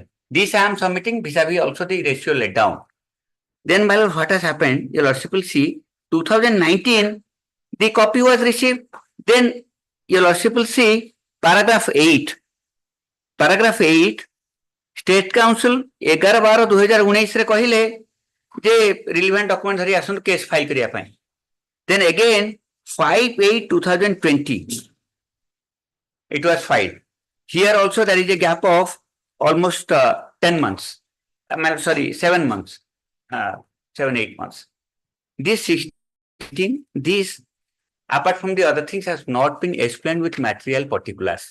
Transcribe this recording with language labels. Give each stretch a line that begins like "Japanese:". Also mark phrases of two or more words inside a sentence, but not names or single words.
English: This I am submitting vis-a-vis also the ratio laid down. Then, my lord, what has happened? Your lordship will see 2019, the copy was received. Then, your lordship will see paragraph 8.
Odia: Paragraph 8, State Council 11/12/2019 ରେ କହିଲେ ଜେ
English: relevant document
Odia: ଧରି ଆସନ
English: case file
Odia: କରିଆ ପାଏ.
English: Then again 5/8/2020 it was filed. Here also there is a gap of almost 10 months. 7 months. 7-8 months. This 16, this apart from the other things has not been explained with material particulars.